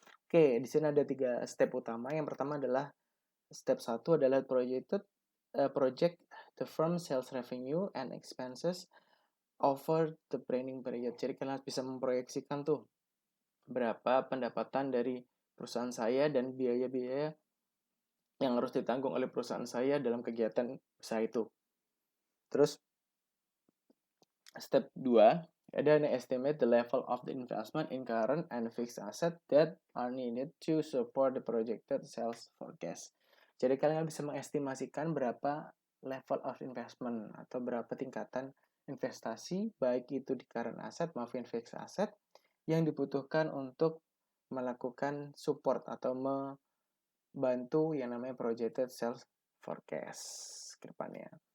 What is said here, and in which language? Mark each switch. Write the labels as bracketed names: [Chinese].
[Indonesian] Oke, di sini ada 3 step utama. Yang pertama adalah step 1 adalah [English] project the firm sales revenue and expenses over the planning period. [Indonesian] Jadi kalian bisa memproyeksikan tuh berapa pendapatan dari perusahaan saya dan biaya-biaya yang harus ditanggung oleh perusahaan saya dalam kegiatan usaha itu. Terus step 2 ada [English] an estimate the level of the investment in current and fixed asset that are needed to support the projected sales forecast. [Indonesian] Jadi kalian bisa mengestimasikan berapa [English] level of investment [Indonesian] atau berapa tingkatan investasi baik itu di current asset maupun fixed asset yang dibutuhkan untuk melakukan support atau membantu yang namanya projected sales forecast ke depannya.